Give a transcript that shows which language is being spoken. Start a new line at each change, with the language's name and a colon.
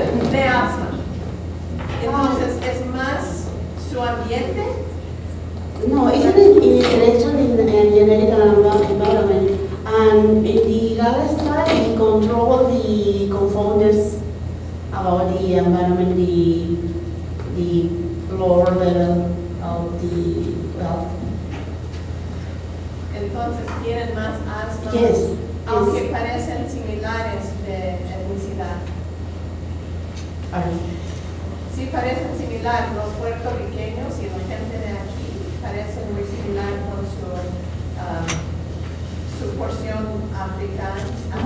Spanish: De asma. Entonces, ¿es más su ambiente?
English: No, it's an interaction in genetic environment. And in the other study, control the confounders about the environment, the lower level of the wealth.
Spanish: Entonces, ¿tienen más asma?
English: Yes.
Spanish: Aunque parecen similares de etnicidad. Sí, parecen similar. Los puertorriqueños y la gente de aquí parecen muy similar con su porción africana.